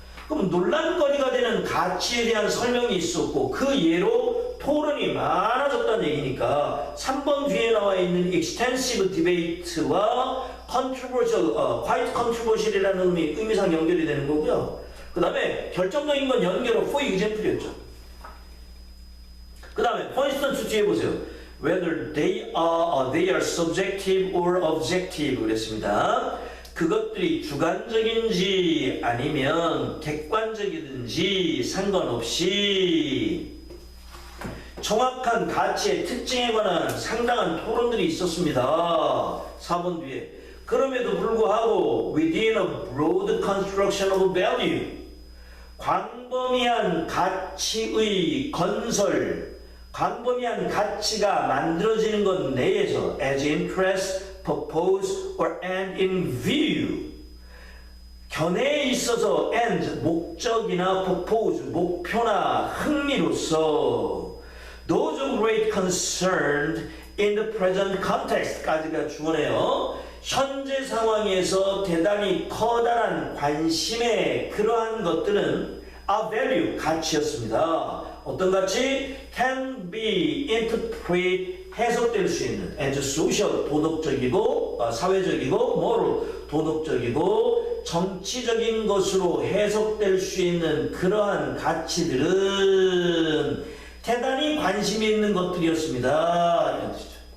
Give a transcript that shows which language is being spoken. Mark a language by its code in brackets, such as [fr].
[ko] 그럼 논란거리가 되는 가치에 대한 설명이 있었고 그 예로 토론이 많아졌다는 얘기니까 3번 뒤에 나와 있는 [en] extensive debate [ko] 와 controversial, quite controversial이라는 의미상 연결이 되는 거고요. 그 다음에 결정적인 건 연결로 [en] for example [ko] 이었죠. 그 다음에 [en] for instance [ko] 뒤에 보세요. [en] whether they are subjective or objective [ko] 그랬습니다. 그것들이 주관적인지 아니면 객관적이든지 상관없이 정확한 가치의 특징에 관한 상당한 토론들이 있었습니다. 4번 뒤에. 그럼에도 불구하고 [en] within a broad construction of value [ko] 광범위한 가치의 건설, 광범위한 가치가 만들어지는 것 내에서 [en] as interest, purpose, or end in view [ko] 견해에 있어서 and 목적이나 purpose, 목표나 흥미로서 [en] those of great concern in the present context [ko] 까지가 주어네요. 현재 상황에서 대단히 커다란 관심의 그러한 것들은 [en] a value, [ko] 가치였습니다. 어떤 가치? [en] can be interpreted, [ko] 해석될 수 있는 [en] as social, [ko] 도덕적이고 사회적이고 moral, 도덕적이고 정치적인 것으로 해석될 수 있는 그러한 가치들은 대단히 관심이 있는 것들이었습니다. 이런 뜻이죠.